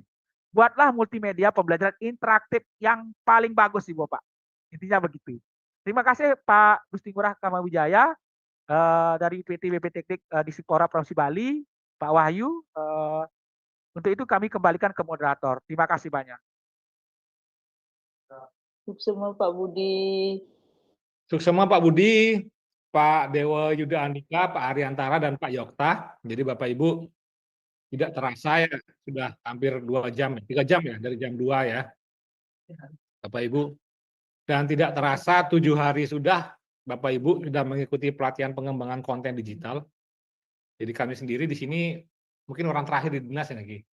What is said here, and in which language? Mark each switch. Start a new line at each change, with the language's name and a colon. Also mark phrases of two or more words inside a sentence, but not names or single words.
Indonesian: Buatlah multimedia pembelajaran interaktif yang paling bagus Ibu Bapak. Intinya begitu. Terima kasih Pak Gusti Ngurah Kamawijaya dari PT BP Teknik di Sipora Provinsi Bali, Pak Wahyu. Untuk itu kami kembalikan ke moderator. Terima kasih banyak. Suksema Pak Budi. Suksema Pak Budi, Pak Dewa Yuda Andika, Pak Ariantara, dan Pak Yokta. Jadi Bapak Ibu tidak terasa ya sudah hampir 2 jam, 3 jam ya dari jam 2 ya. Bapak Ibu. Dan tidak terasa 7 hari sudah Bapak Ibu sudah mengikuti pelatihan pengembangan konten digital. Jadi kami sendiri di sini mungkin orang terakhir di dinas ya lagi.